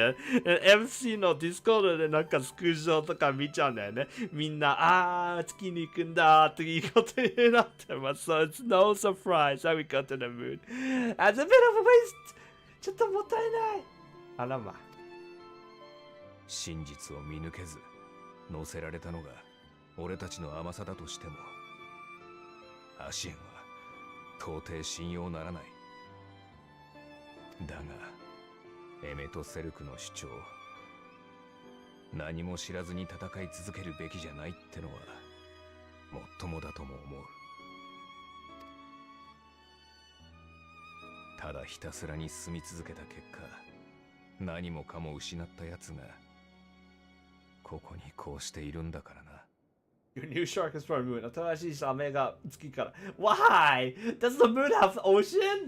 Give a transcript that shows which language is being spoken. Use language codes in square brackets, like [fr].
[ja] And FC の Discord でなんかスクショとか見ちゃうんだよね。みんな、月に行くんだっていうことになってます。 [en] So it's no surprise that we go to the moon. That's a bit of a waste. [ja] ちょっともったいない。あらま。真実を見抜けず、乗せられたのが俺たちの甘さだとしても、アシエンは到底信用ならない。だがエメとセルクの主張、何も知らずに戦い続けるべきじゃないってのはもっともだとも思う。ただひたすらに進み続けた結果、何もかも失ったやつがここにこうしているんだからな。 [en] Your new shark is from moon. [ja] 新しいサメが月から。 [en] Why? Does the moon have ocean?